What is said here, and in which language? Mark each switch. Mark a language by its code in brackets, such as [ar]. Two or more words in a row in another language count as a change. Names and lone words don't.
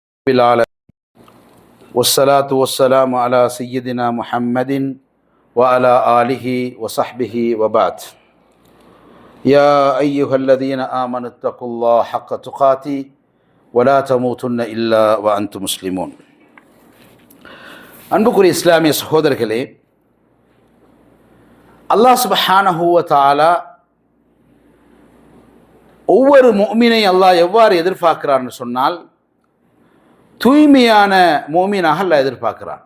[ar] العالمين والصلاة والسلام على سيدنا محمد وعلى آله وصحبه وبعد. يا أيها الذين آمنوا اتقوا الله حق تقاته ولا تموتن إلا وأنتم مسلمون. [ta] அன்புக்குரிய இஸ்லாமிய சகோதரர்களே, அல்லாஹ் [ar] سبحانه وتعالى [ta] ஒவ்வொரு முஃமினை அல்லாஹ் எவ்வாறு எதிர்பார்க்கிறான்னு சொன்னால், தூய்மையான முஃமினாக அல்லாஹ் எதிர்பார்க்கிறான்.